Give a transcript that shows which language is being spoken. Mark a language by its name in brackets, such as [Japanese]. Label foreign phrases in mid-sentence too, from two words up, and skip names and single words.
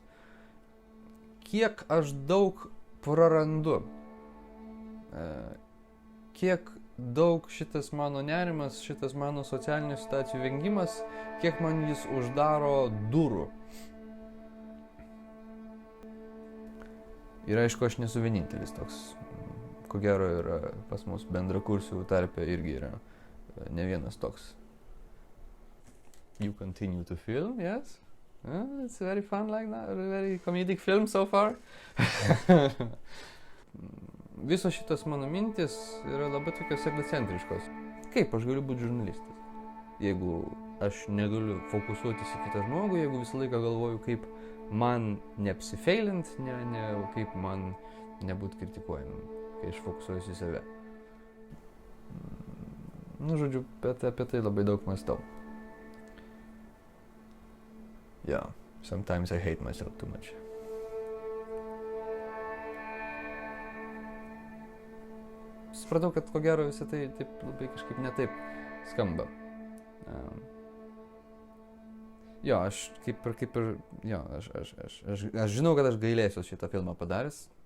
[Lithuanian] Kiek aš daug prarandu, kiek daug šitas mano nerimas, šitas mano socialinių situacijų vengimas, kiek man jis uždaro durų. Ir aišku, aš nesu vienintelis toks. Ko gero yra pas mus bendrakursių tarpe irgi yra ne vienas toks. [English] You continue to film, yes? It's very fun like that, very comedic film so far. [Lithuanian] Visos šitos mano mintis yra labai tokios egocentriškos. Kaip aš galiu būti žurnalistas? Jeigu aš negaliu fokusuotis į kitą žmogų, jeigu visą laiką galvoju, kaip man neapsifeilint, kaip man nebūt kritikuojamam, kai aš fokusuojuosi į save. Žodžiu, apie tai labai daug mąstau. [English] Yeah, sometimes I hate myself too much. [Lithuanian] Supratau, kad ko gero visą tai taip labai kažkaip netaip skamba. Jo, aš aš žinau, kad aš gailėsiu šitą filmą padaręs.